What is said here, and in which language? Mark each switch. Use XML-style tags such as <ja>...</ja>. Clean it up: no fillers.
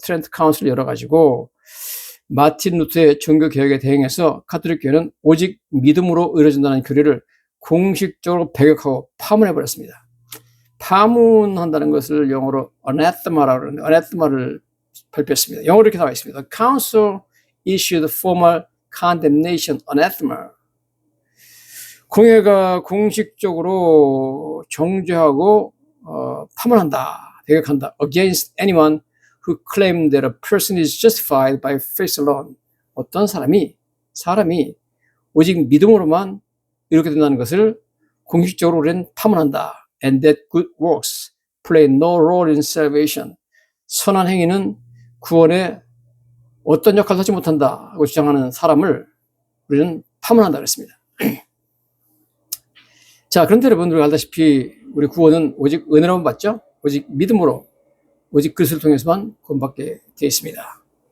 <ko>트렌트 카운슬을 열어가지고 마틴 루터의 종교개혁에 대응해서 카톨릭 교회는 오직 믿음으로 이루어진다는 교리를 공식적으로 배격하고 파문해버렸습니다. 파문한다는 것을 영어로 anathema라고 하는데 anathema를 발표했습니다. 영어로 이렇게 나와 있습니다.</ko> <en>The council issued formal condemnation anathema.</en> <ko>공회가 공식적으로 정죄하고 파문한다, 배격한다.</ko> <en>Against anyone who claimed that a person is justified by faith alone.</en> <ko>어떤 사람이 오직 믿음으로만 이렇게 된다는 것을 공식적으로 우리는 파문한다.</ko> <en>And that good works play no role in salvation.</en> <ko>선한 행위는 구원에 어떤 역할도 하지 못한다 하고 주장하는 사람을 우리는 파문한다 그랬습니다. 자, 그런데 여러분, 우리가 알다시피 우리 구원은 오직 은혜로만 받죠. 오직 믿음으로, 오직 그리스도를 통해서만 구원받게 되어 있습니다.</ko>